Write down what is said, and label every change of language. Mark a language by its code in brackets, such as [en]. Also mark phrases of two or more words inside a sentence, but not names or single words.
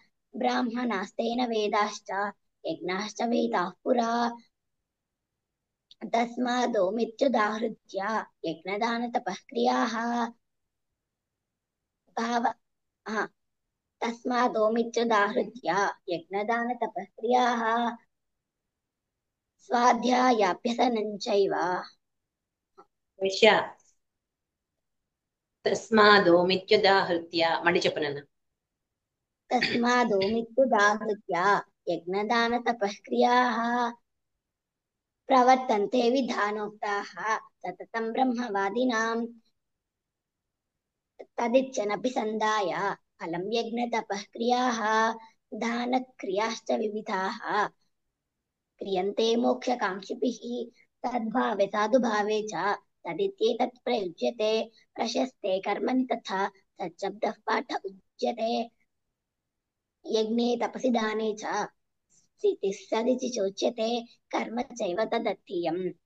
[sa] ब्राह्मणास्तेन वेदाश्च यज्ञाश्च वेदाः पुरा तस्मादोमित्युदाहृत्य यज्ञदानतपःक्रियाः भाव हा, तस्मादोमित्युदाहृत्य यज्ञदानतपःक्रियाः स्वाध्यायाभ्यसनं चैव భవిష్య తస్మాదోమిత్యుదాహృత్య [te] మళ్ళీ చెప్పు నాన్న. [sa] तस्मादोमित्युदाहृत्य यज्ञदानतपःक्रियाः प्रवर्तन्ते विधानोक्ताः सततं ब्रह्मवादिनां तदिच्छनपि सन्धाय फलं यज्ञतपःक्रियाः दानक्रियाश्च विविधाः क्रियन्ते मोक्षकाङ्क्षिभिः तद्भावे साधुभावे च तदित्येतत् प्रयुज्यते प्रशस्ते कर्मणि तथा तच्छब्दः पाठ उच्यते यज्ञे तपसि दाने च स्थितिः सदिति चोच्यते कर्म चैव तदर्थीयम्